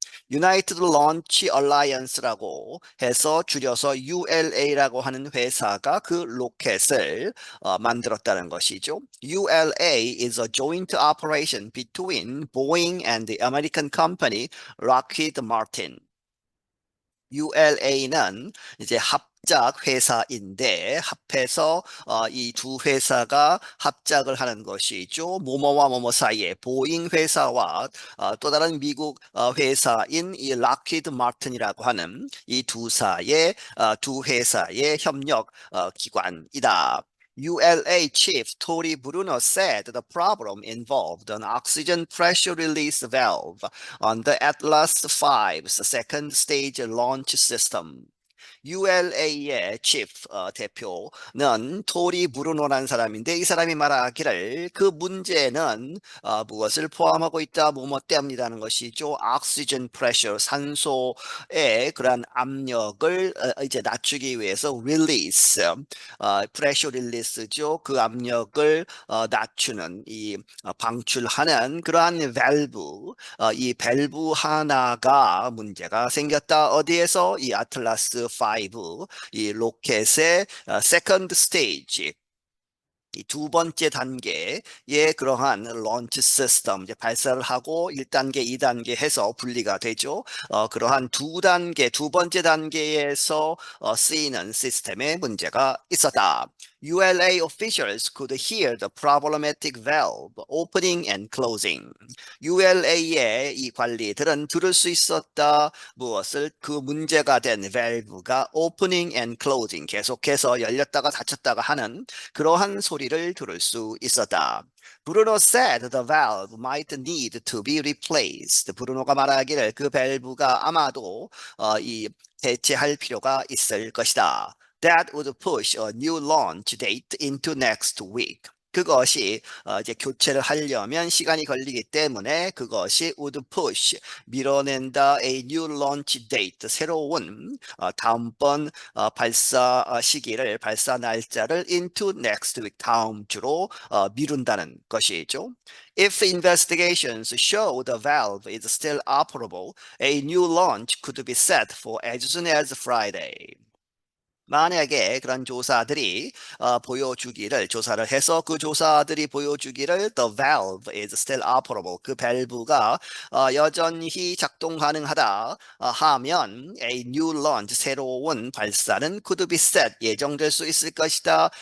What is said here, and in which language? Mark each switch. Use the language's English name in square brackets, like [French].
[Korean] United Launch Alliance라고 해서 줄여서 ULA라고 하는 회사가 그 로켓을 만들었다는 것이죠. [English] ULA is a joint operation between Boeing and the American company Lockheed Martin. [Korean] ULA는 이제 합작 회사인데 합해서 이 두 회사가 합작을 하는 것이죠. 뭐뭐와 뭐뭐 사이에 보잉 회사와 또 다른 미국 회사인 이 락히드 마틴이라고 하는 이 두 회사의 협력 기관이다. [English] ULA chief Tori Bruno said the problem involved an oxygen pressure release valve on the Atlas V's second stage launch system. [Korean] ULA의 chief 대표는 토리 브루노라는 사람인데 이 사람이 말하기를 그 문제는 무엇을 포함하고 있다 뭐뭐 때문이라는 것이죠. [English] oxygen pressure [Korean] 산소의 그러한 압력을 이제 낮추기 위해서 release [English] pressure release [Korean] 죠. 그 압력을 낮추는 이 방출하는 그러한 밸브 이 밸브 하나가 문제가 생겼다. 어디에서? 이 아틀라스 5, 이 로켓의 세컨드 스테이지 이 두 번째 단계의 그러한 런치 시스템, 이제 발사를 하고 1단계, 2단계 해서 분리가 되죠. 그러한 두 번째 단계에서 쓰이는 시스템에 문제가 있었다. [English] ULA officials could hear the problematic valve opening and closing. [Korean] ULA의 이 관리들은 들을 수 있었다. 무엇을? 그 문제가 된 밸브가 [English] opening and closing, [Korean] 계속해서 열렸다가 닫혔다가 하는 그러한 소리를 들을 수 있었다. [English] 브루노 said the valve might need to be replaced. [Korean] 브루노가 말하기를 그 밸브가 아마도 이 대체할 필요가 있을 것이다. [English] That would push a new launch date into next week. [Korean] 그것이 이제 교체를 하려면 시간이 걸리기 때문에 그것이 [English] would push, [Korean] 밀어낸다, [English] a new launch date, [Korean] 새로운 다음번 발사 시기를, 발사 날짜를 [English] into next week, [Korean] 다음 주로 미룬다는 것이죠. [English] If investigations show the valve is still operable, a new launch could be set for as soon as Friday. [Korean] 만약에 그런 조사들이 조사를 해서 그 조사들이 보여주기를 [English] the valve is still operable, [Korean] 그 밸브가 여전히 작동 가능하다 하면 [English] a new launch, [Korean] 새로운 발사는 [English] could be set, [Korean] 예정될 수 있을 것이다.